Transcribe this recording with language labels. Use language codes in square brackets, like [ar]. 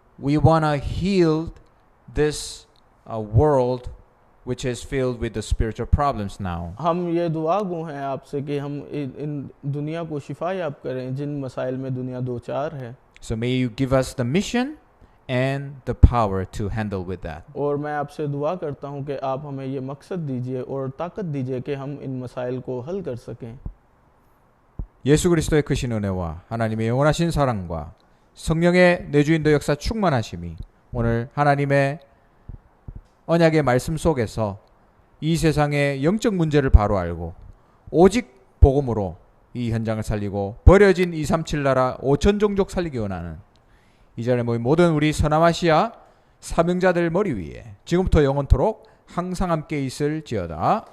[en] We want to heal this world which is filled with the spiritual problems now. [hi] हम ये दुआ गो हैं आपसे कि हम इन दुनिया को शिफा याब करें जिन मसाइल में दुनिया दो चार है. [en] So may you give us the mission and the power to handle with that. [hi] और मैं आपसे दुआ करता हूँ कि आप हमें ये मकसद दीजिए और ताकत दीजिए कि हम इन मसाइल को हल कर सकें. [ko] 예수 그리스도의 크신 은혜와 하나님의 영원하신 사랑과 성령의 내주인도 역사 충만하심이 오늘 하나님의 언약의 말씀 속에서 이 세상의 영적 문제를 바로 알고 오직 복음으로 이 현장을 살리고 버려진 237 나라 5천 종족 살리기 원하는 이 자리에 모인 모든 우리 서남아시아 사명자들 머리 위에 지금부터 영원토록 항상 함께 있을지어다.